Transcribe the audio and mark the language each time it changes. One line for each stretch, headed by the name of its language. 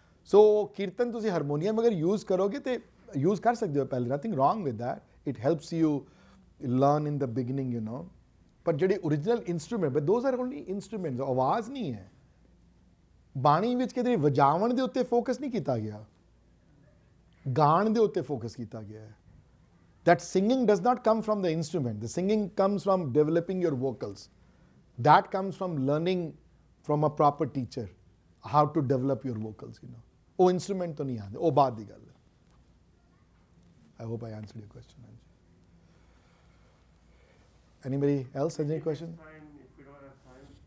Punjabi: ਸੋ ਕੀਰਤਨ ਤੁਸੀਂ ਹਾਰਮੋਨੀਅਮ ਅਗਰ ਯੂਜ਼ ਕਰੋਗੇ ਤੇ ਯੂਜ਼ ਕਰ ਸਕਦੇ ਹੋ ਪਹਿਲੇ,
English: nothing wrong with that, it helps you learn in the beginning,
Punjabi: ਪਰ ਜਿਹੜੇ original instrument,
English: those are only instruments,
Punjabi: ਆਵਾਜ਼ ਨਹੀਂ ਹੈ। ਬਾਣੀ ਵਿੱਚ ਕਿਤੇ ਵਜਾਵਣ ਦੇ ਉੱਤੇ ਫੋਕਸ ਨਹੀਂ ਕੀਤਾ ਗਿਆ, ਗਾਣ ਦੇ ਉੱਤੇ ਫੋਕਸ ਕੀਤਾ ਗਿਆ ਹੈ।
English: That singing does not come from the instrument. The singing comes from developing your vocals. That comes from learning from a proper teacher how to develop your vocals, you know.
Punjabi: ਉਹ instrument ਤੋਂ ਨਹੀਂ ਆਉਂਦੇ, ਉਹ ਬਾਅਦ ਦੀ ਗੱਲ ਹੈ।
English: I hope I answered your question. Anybody else? Any question? Time, if we don't have time.